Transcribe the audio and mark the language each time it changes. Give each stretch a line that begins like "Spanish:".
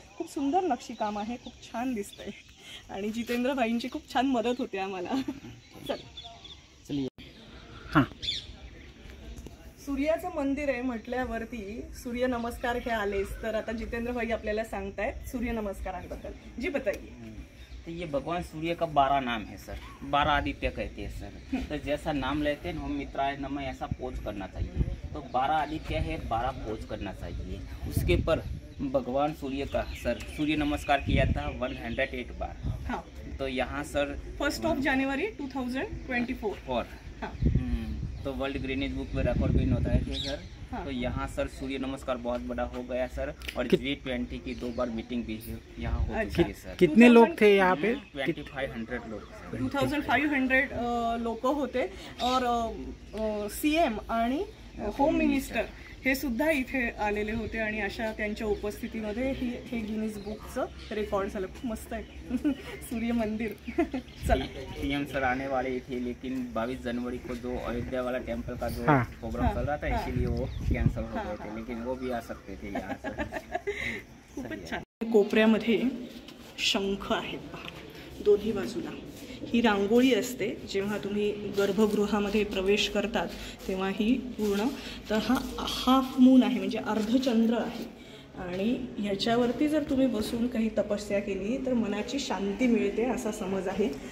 Marathi: खूप सुंदर नक्षीकाम आहे, खूप छान दिसतंय आणि जितेंद्रभाईंची खूप छान मदत होते आम्हाला. चल हां, सूर्याचं मंदिर आहे म्हटल्यावरती सूर्य नमस्कार हे आलेच, तर आता जितेंद्रभाई आपल्याला सांगतायत सूर्य नमस्कारांबद्दल.
Hindi: जी बताइए. तो ये भगवान सूर्य का 12 नाम है सर, 12 आदित्य कहते हैं सर. तो जैसा नाम लेते हैं हम मित्राय नमः ऐसा पोज करना चाहिए. तो 12 आदित्य है, 12 पोज करना चाहिए. उसके पर भगवान सूर्य का सर सूर्य नमस्कार किया था 108 बार. हाँ. तो यहाँ सर 1 जनवरी 2024. हाँ. तो वर्ल्ड गिनीज बुक में रिकॉर्ड भी होता है कि सर. हाँ. तो यहाँ सर सूर्य नमस्कार बहुत बड़ा हो गया सर. और G20 की 2 बार मीटिंग भी यहाँ हो चुकी है सर. कितने लोग थे यहाँ पे? 2500 लोग.
Marathi: 2500 लोक होते. और CM आणि होम मिनिस्टर हे सुद्धा इथे आलेले होते आणि अशा त्यांच्या उपस्थितीमध्ये हे गिनीज बुकचं रेकॉर्ड झालं. खूप मस्त आहे सूर्य मंदिर. चला.
Hindi: CM सर आने वाले थे, लेकिन 22 जनवरी को जो अयोध्या वाला टेम्पल का जो प्रोग्राम चल रहा था, इसीलिए वो कैंसिल हो गए थे, लेकिन वो भी आ सकते थे यहाँ से.
Marathi: खूपच छान. कोपऱ्यामध्ये शंख आहेत पहा दोन्ही बाजूला. ही रांगोळी असते जेव्हा तुम्ही गर्भगृहामध्ये प्रवेश करतात तेव्हा ही पूर्ण. तर हा हाफ मून आहे म्हणजे अर्धचंद्र आहे आणि ह्याच्यावरती जर तुम्ही बसून काही तपस्या केली तर मनाची शांती मिळते असा समज आहे.